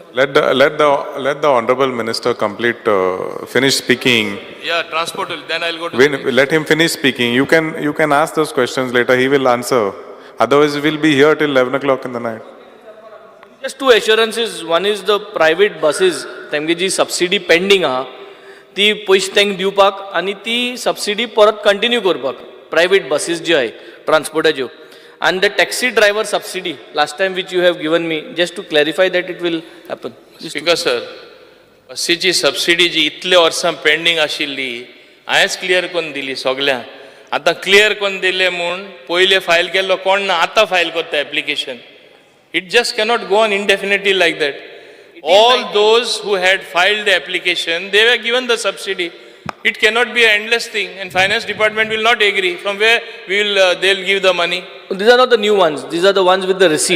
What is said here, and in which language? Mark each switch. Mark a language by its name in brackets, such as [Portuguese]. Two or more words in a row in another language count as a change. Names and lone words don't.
[English] Let the Honourable Minister finish speaking. Yeah, transport will, then I'll go to Let him finish speaking. You can ask those questions later, he will answer. Otherwise, we will be here till 11 o'clock in the night. Just two assurances. One is the private buses, [Konkani] तांची जी [English] subsidy pending [Konkani] आहा, ती पैसे तांकां दिवपाक आनी ती subsidy परत continue करपाक. [English] Private buses [Konkani] जी आहे, transportaच्यो. [English] And the taxi driver subsidy, last time which you have given me, just to clarify that it will happen. Speaker sir, [Konkani] बसीची subsidy जी इतले वर्सां pending आशिल्ली, हांवेंच clear करून दिली सगळ्यांक. आतां clear करून दिले म्हूण पयले file केल्लो कोण ना, आतां file करता application. [English] It just cannot go on indefinitely like that. All those who had filed the application, they were given the subsidy. It cannot be an endless thing, and finance department will not agree. From where they'll give the money? These are not the new ones. These are the ones with the receipt.